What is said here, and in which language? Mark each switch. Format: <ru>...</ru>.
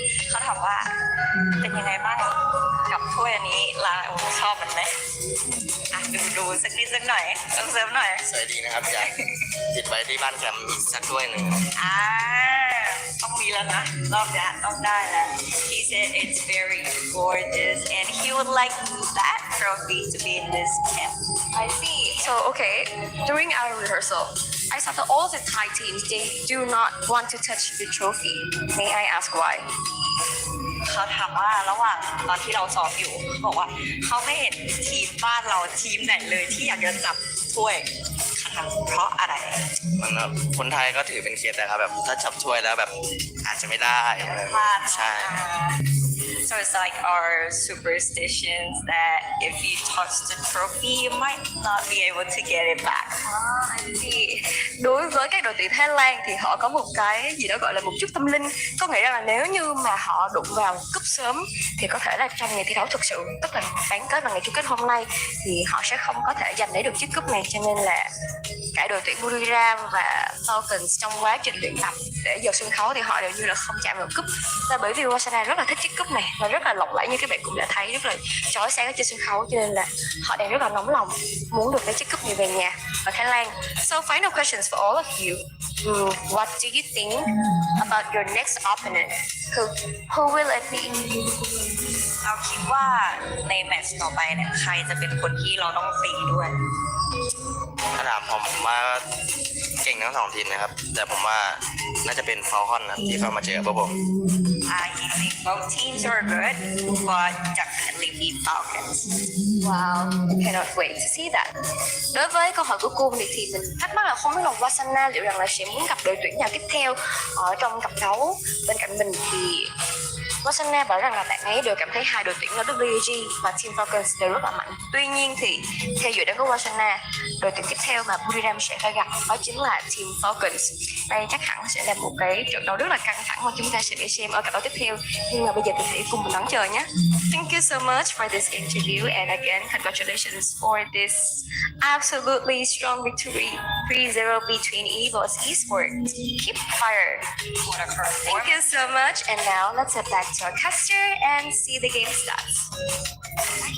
<th>เขาถามว่าเป็นยังไงบ้างกับถ้วยอันนี้ลาชอบมันไหมอ่ะดูสักนิดสักหน่อยต้องเสริมหน่อย สวยดีนะครับอยากติดไว้ที่บ้านแคมป์อีกสักถ้วยหนึ่ง อ่าต้องมีแล้วนะรอบนี้ต้องได้แล้ว</th> <en>He said it's very gorgeous and he would like that trophy to be in this camp. I see. So okay, during our rehearsal, I saw that all the Thai teams, they do not want to touch the trophy. May I ask why?</en> <th>เขาถามว่าระหว่างตอนที่เราซ้อมอยู่บอกว่าเขาไม่เห็นทีมบ้านเราทีมไหนเลยที่อยากจะจับถ้วยเพราะอะไร มันแบบคนไทยก็ถือเป็นเคสแต่ครับแบบถ้าจับถ้วยแล้วแบบอาจจะไม่ได้ พลาด ใช่</th> <en>So it's like our superstitions that if you touch the trophy, you might not be able to get it back. I see.</en> <vi>Đối với các đội tuyển Thái Lan thì họ có một cái gì đó gọi là một chút tâm linh, có nghĩa là nếu như mà họ đụng vào cúp sớm thì có thể là trong ngày thi đấu thực sự, tức là bán kết vào ngày chung kết hôm nay, thì họ sẽ không có thể giành lấy được chiếc cúp này. Cho nên là cả đội tuyển Buriram và Falcons trong quá trình luyện tập để vào sân khấu thì họ đều như là không chạm vào cúp. Và bởi vì Wasana rất là thích chiếc cúp này và rất là lộng lẫy, như các bạn cũng đã thấy, rất là chói sáng ở trên sân khấu, cho nên là họ đang rất là nóng lòng muốn được lấy chiếc cúp này về nhà ở Thái Lan.</vi> <en>So final questions for all of you. What do you think about your next opponent? Who will it be?</en> <th>เราคิดว่าในแมตช์ต่อไปเนี่ยใครจะเป็นคนที่เราต้องตีด้วย ถ้าถามผมว่าเก่งทั้งสองทีมนะครับแต่ผมว่าน่าจะเป็นฟอลคอนนะที่เข้ามาเจอพวกผม</th> <en>I think both teams are good, but definitely defeat Falcons. Wow, cannot wait to see that.</en> <vi>Đối với câu hỏi của cô thì mình thắc mắc là không biết là Wasana liệu rằng là sẽ muốn gặp đội tuyển nào tiếp theo ở trong cặp đấu. Bên cạnh mình thì Wasana bảo rằng là bạn ấy đều cảm thấy hai đội tuyển là WG và Team Falcons đều rất là mạnh. Tuy nhiên thì theo dự đoán của Wasana, đội tuyển tiếp theo mà Buriram sẽ phải gặp đó chính là Team Falcons. Đây chắc hẳn sẽ là một cái trận đấu rất là căng thẳng mà chúng ta sẽ để xem ở cặp đấu tiếp theo. Nhưng mà bây giờ thì hãy cùng mình đón chờ nhé.</vi> <en>Thank you so much for this interview and again congratulations for this absolutely strong victory 3-0 between Eagles Esports. Keep fire. Thank you so much and now let's head back to our caster and see the game stats.</en>